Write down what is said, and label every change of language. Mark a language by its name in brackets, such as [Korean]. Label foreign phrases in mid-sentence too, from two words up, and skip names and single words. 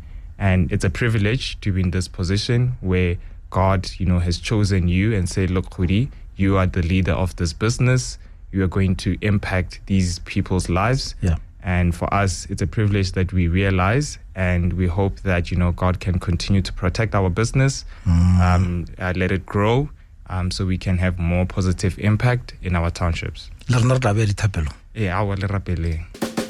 [English] And it's a privilege to be in this position where God, has chosen you and said, look, Goodie, you are the leader of this business. You are going to impact these people's lives. Yeah. And for us, it's a privilege that we realize, and we hope that, God can continue to protect our business, let it grow, so we can have more positive impact in our townships. [Northern Sotho] Le rena re tla be dithabelo. Yeah, our le rapeleng.